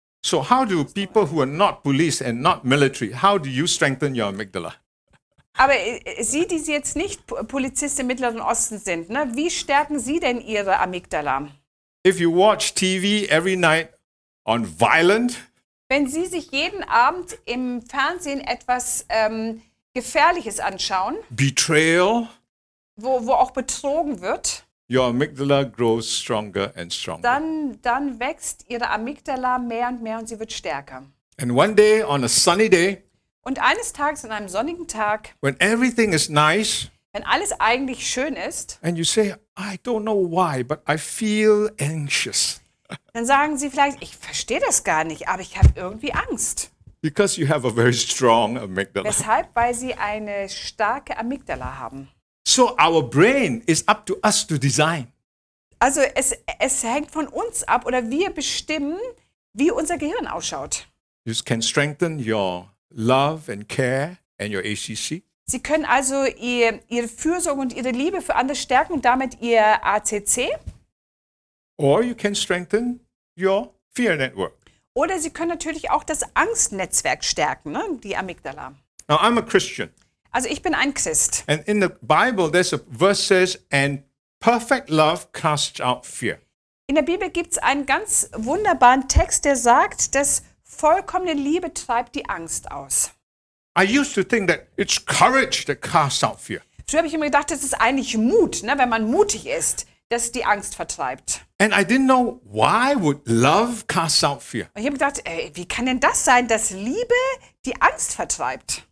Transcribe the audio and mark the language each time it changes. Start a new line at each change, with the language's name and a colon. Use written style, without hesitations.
English: So how do people who are not police and not military, how do you strengthen your amygdala?
German: Aber Sie, die jetzt nicht Polizist im Mittleren Osten sind, ne, wie stärken Sie denn Ihre Amygdala?
English: If you watch TV every night on violent,
German: Wenn Sie sich jeden Abend im Fernsehen etwas Gefährliches anschauen,
English: betrayal,
German: wo auch betrogen wird,
English: your amygdala grows stronger and stronger.
German: dann wächst Ihre Amygdala mehr und mehr und sie wird stärker.
English: And one day, on a sunny day,
German: Und eines Tages, an einem sonnigen Tag,
English: when everything is nice,
German: wenn alles eigentlich schön ist,
English: and you say, I don't know why, but I feel anxious
German: dann sagen Sie vielleicht, ich verstehe das gar nicht, aber ich habe irgendwie Angst.
English: because you have a very strong amygdala.
German: Weshalb? Weil Sie eine starke Amygdala haben.
English: So our brain is up to us to design.
German: Also es hängt von uns ab oder wir bestimmen, wie unser Gehirn ausschaut.
English: You can strengthen your love and care and your ACC.
German: Sie können also Ihre Fürsorge und Ihre Liebe für andere stärken und damit Ihr ACC.
English: Or you can strengthen your fear network.
German: Oder Sie können natürlich auch das Angstnetzwerk stärken, ne? Die Amygdala.
English: Now, I'm a Christian.
German: Also ich bin ein Christ.
English: And in the Bible, there's a verse says, and perfect love casts out fear.
German: In der Bibel gibt es einen ganz wunderbaren Text, der sagt, dass vollkommene Liebe treibt die Angst aus.
English: I used to think that it's courage that casts out fear.
German: Früher habe ich immer gedacht, das ist eigentlich Mut, ne? Wenn man mutig ist, das die Angst vertreibt.
English: And I didn't know why would love cast out fear.
German: Und ich habe gedacht, wie kann denn das sein, dass Liebe die Angst vertreibt?